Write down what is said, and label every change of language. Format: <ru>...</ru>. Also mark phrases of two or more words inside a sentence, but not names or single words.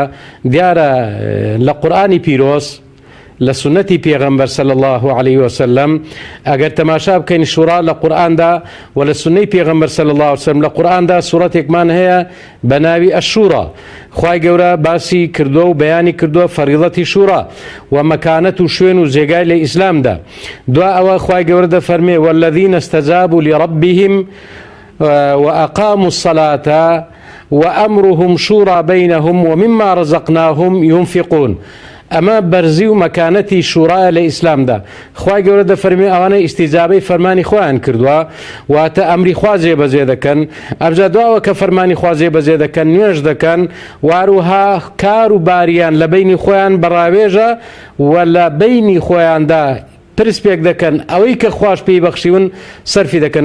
<ckb>دیارە لە قورئانی پیرۆز لە سنەتی پێغەمبەر</ckb> <ar>صلی الله عليه وسلم</ar> <ckb>ئەگەر تەماشا بکەین شوڕا لە قورئاندا و لە سنەی پێغەمبەر</ckb> <ar>صلی الله عليه وسلم</ar> <ckb>لە قورئاندا سوورەتێکمان هەیە بە ناوی ئەشورا. خوای گەورە باسی کردووە و بەیانی کردووە فەریڵەتی شوڕا و مەکانەت و شوێن و جێگای لە ئیسلامدا. دوا ئەوە خوای گەورە دەفەرمێ</ckb> <ar>والذین استجابوا لربهم وأقاموا الصلاة وأمرهم شورى بينهم ومما رزقناهم ينفقون.</ar> <ckb>ئەمە بەرزی و مەکانەتی شوڕایە لە ئیسلامدا. خوای گەورە دەفەرمێ ئەوانەی ئیستیجابەی فەرمانی خۆیان کردووە واتە ئەمری خوا جێبەجێ دەکەن، ئەبجا دواوە کە فەرمانی خوا جێبەجێ دەکەن نوێژ دەکەن، واروها کار و باریان لە بینی خۆیان بەڕاوێژە و لە بینی خۆیاندا پرس پێک دەکەن ئەوەی کە خوش پێی بەخشیون سەرفی دەکەن.</ckb>